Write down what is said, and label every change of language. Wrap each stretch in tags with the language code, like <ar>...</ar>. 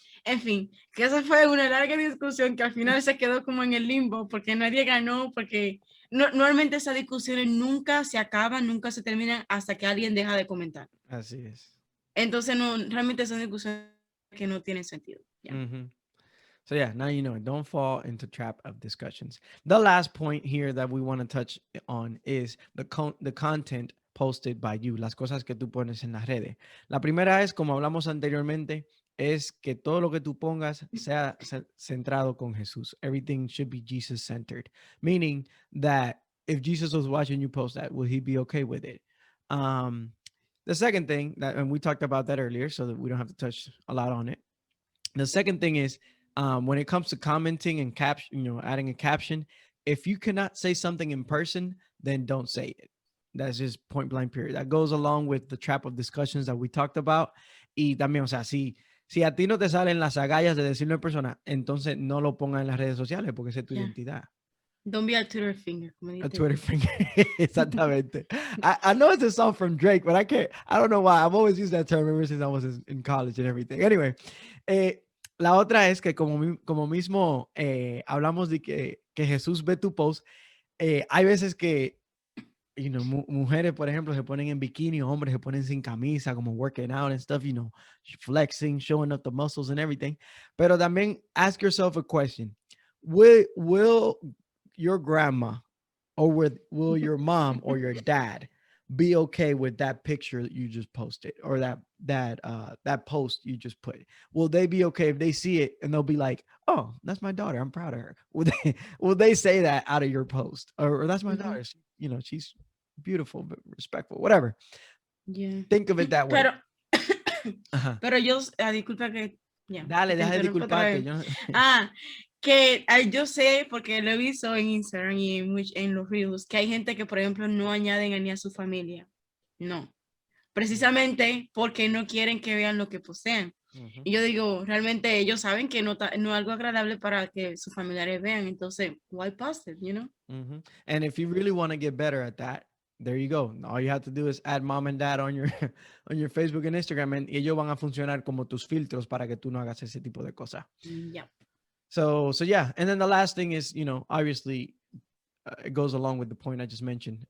<es>En fin, que esa fue una larga discusión que al final se quedó como en el limbo porque nadie ganó, porque normalmente esas discusiones nunca se acaban, nunca se terminan hasta que alguien deja de comentar. Así es. Entonces, realmente son discusiones que no tienen sentido.</es> <en>Yeah. So yeah, now you know it. Don't fall into trap of discussions. The last point here that we want to touch on is the content posted by you,</en> <es>las cosas que tú pones en las redes. La primera es, como hablamos anteriormente, es que todo lo que tú pongas sea centrado con Jesús.</es> <en>Everything should be Jesus-centered, meaning that if Jesus was watching you post that, will he be okay with it? The second thing that, and we talked about that earlier, so that we don't have to touch a lot on it. The second thing is, when it comes to commenting and adding a caption, if you cannot say something in person, then don't say it. That's just point blank period. That goes along with the trap of discussions that we talked about.</en> <es>Y también, o sea, si a ti no te salen las agallas de decirlo en persona, entonces no lo pongas en las redes sociales porque esa es tu identidad.</es> <en>Don't be a Twitter finger. A Twitter finger.</en> <es>Exactamente.</es> <en>I know it's a song from Drake, but I don't know why. I've always used that term ever since I was in college and everything.</en> <es>Anyway, la otra es que como mismo hablamos de que Jesús ve tu post, hay veces que mujeres, por ejemplo, se ponen en bikini, hombres se ponen sin camisa, como</es> <en>working out and stuff, flexing, showing up the muscles and everything.</en> <es>Pero también</es> <en>ask yourself a question. Will your grandma or will your mom or your dad be okay with that picture that you just posted or that post you just put? Will they be okay if they see it and they'll be like, oh, that's my daughter, I'm proud of her? Will they say that out of your post? Or that's my daughter, she's beautiful, but respectful, whatever. Yeah. Think of it that way.</en> <es>Pero yo, disculpa que... Yeah, Dale, deja de disculparte. Que yo sé, porque lo he visto en Instagram y en los Reels, que hay gente que, por ejemplo, no añaden ni a su familia. No. Precisamente porque no quieren que vean lo que posean. Y yo digo, realmente ellos saben que no es algo agradable para que sus familiares vean. Entonces,</es> <en>why post it, And if you really want to get better at that, there you go. All you have to do is add mom and dad on your Facebook and Instagram, and</en> <es>ellos van a funcionar como tus filtros para que tú no hagas ese tipo de cosas.</es> <en>Yeah. So yeah. And then the last thing is, obviously it goes along with the point I just mentioned.</en>